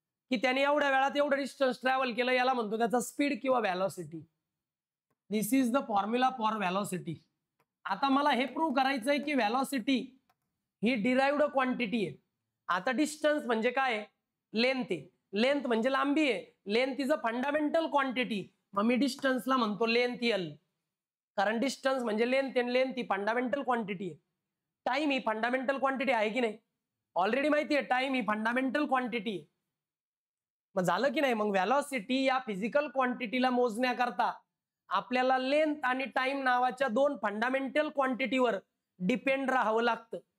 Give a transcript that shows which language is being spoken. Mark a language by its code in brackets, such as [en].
[mr] की त्याने एवढ्या वेळात एवढं डिस्टन्स ट्रॅव्हल केलं, याला म्हणतो त्याचा स्पीड किंवा velocity. [en] This is the formula for velocity. [mr] आता मला हे प्रूव्ह करायचंय की व्हॅलॉसिटी ही डिराइव्ड क्वांटिटी आहे. आता डिस्टन्स म्हणजे काय? लेंथ आहे. लेंथ म्हणजे लांबी आहे. [en] Length is a fundamental quantity. [mr] मग मी डिस्टन्सला म्हणतो लेंथ एल, कारण डिस्टन्स म्हणजे लेंथ आणि लेंथ ही फंडामेंटल क्वांटिटी आहे. टाइम ही फंडामेंटल क्वांटिटी आहे की नाही? ऑलरेडी माहिती आहे टाइम ही फंडामेंटल क्वांटिटी आहे. मग झालं की नाही? मग व्हॅलॉसिटी या फिजिकल क्वांटिटीला मोजण्याकरता आपल्याला लेंथ आणि टाइम नावाच्या दोन फंडामेंटल क्वांटिटीवर डिपेंड राहावं लागतं.